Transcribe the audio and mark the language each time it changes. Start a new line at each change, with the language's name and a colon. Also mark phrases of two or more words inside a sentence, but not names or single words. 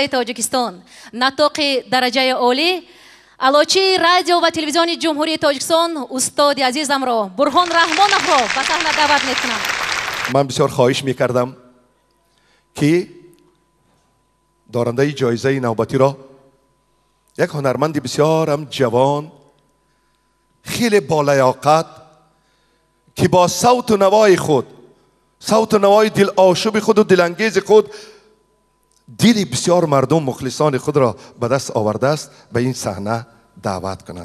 Tajik: Тоҷикистон, натоқи дараҷаи олӣ, алочи радио ва телевизиони ҷумҳурии Тоҷикистон устоди азизамро Бурҳон Раҳмоновро ба саҳна даъват мекунам. Ман бисёр хоҳиш мекардам ки дорандаи ҷоизаи навбатиро як ҳунарманди бисёр ҳам ҷавон хелеболиёқат ки бо савт ва навои худ, савт ва навои дилошӯби худ ва дилангези худ дили бисёр мардум мухлисони худро ба даст овардааст, ба ин саҳна даъват кунам.